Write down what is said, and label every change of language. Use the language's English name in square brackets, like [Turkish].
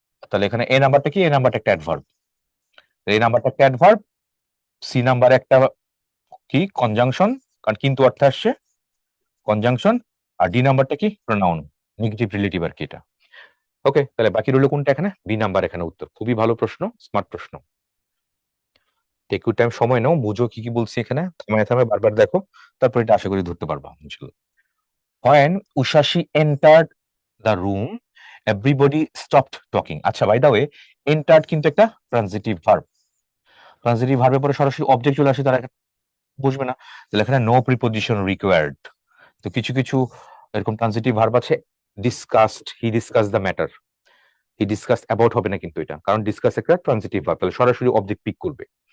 [Bangla] তাহলে এখানে এ নাম্বারটা কি, এ নাম্বারটা একটা অ্যাডভার্ব, এই নাম্বারটা একটা অ্যাডভার্ব, সি নাম্বার একটা কি কনজাংশন, কারণ কিন্তু অর্থে আসছে, কনজাংশন, আর ডি নাম্বারটা কি প্রোনাউন, নেগেটিভ রিলেটিভ আর কি এটা। ওকে, তাহলে বাকি রইলো কোনটা, এখানে বি নাম্বার এখানে উত্তর। খুবই ভালো প্রশ্ন, স্মার্ট প্রশ্ন। [English] take you time, [Bangla] সময় নাও, বুঝো কি কি বলছি এখানে, থামায় থামায় বারবার দেখো, তারপর এটা আশা করি ধরতে পারবা ইনশাল্লাহ। [English] When Ushashi entered the room, everybody stopped talking. [Bangla] আচ্ছা, বাই দা ওয়ে, entered কিন্তু একটা ট্রানজিটিভ ভার্ব, ট্রানজিটিভ ভার্বের পরে সরাসরি অবজেক্ট চলে আসে, তারা বুঝবে না, তাহলে এখানে [English] No preposition required. [Bangla] তো কিছু কিছু এরকম ট্রানজিটিভ ভার্ব আছে, discussed, [English] he discuss the matter, [Bangla] he discuss about হবে না কিন্তু এটা, কারণ ডিসকাস একটা ট্রানজিটিভ ভার্ব, তাহলে সরাসরি অবজেক্ট পিক করবে।